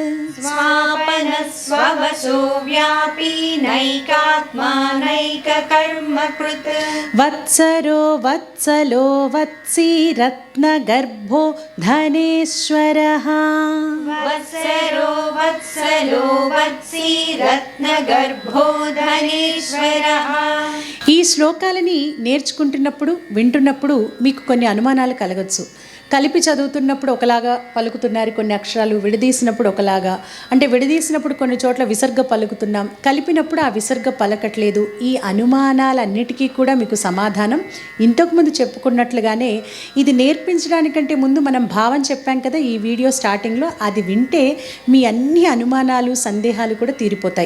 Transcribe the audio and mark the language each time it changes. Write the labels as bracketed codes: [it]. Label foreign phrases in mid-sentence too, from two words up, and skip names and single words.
[sa] स्वापनः स्ववशो व्यापी नैकात्मा नैककर्मकृत् वत्सरो वत्सलो वत्सी रत्नगर्भो धनेश्वरः वत्सरो वत्सलो वत्सी रत्नगर्भो धनेश्वरः [te] ఈ శ్లోకాలని నేర్చుకుంటున్నప్పుడు వింటున్నప్పుడు మీకు కొన్ని అనుమానాలు కలగచ్చు. కలిపి చదువుతున్నప్పుడు ఒకలాగా పలుకుతున్నారు కొన్ని అక్షరాలు, విడదీసినప్పుడు ఒకలాగా, అంటే విడదీసినప్పుడు కొన్ని చోట్ల విసర్గ పలుకుతున్నాం, కలిపినప్పుడు ఆ విసర్గ పలకట్లేదు. ఈ అనుమానాలన్నిటికీ కూడా మీకు సమాధానం ఇంతకుముందు చెప్పుకున్నట్లుగానే ఇది నేర్పించడానికంటే ముందు మనం భావం చెప్పాం కదా ఈ [en] video starting, [te] అది వింటే మీ అన్ని అనుమానాలు సందేహాలు కూడా తీరిపోతాయి.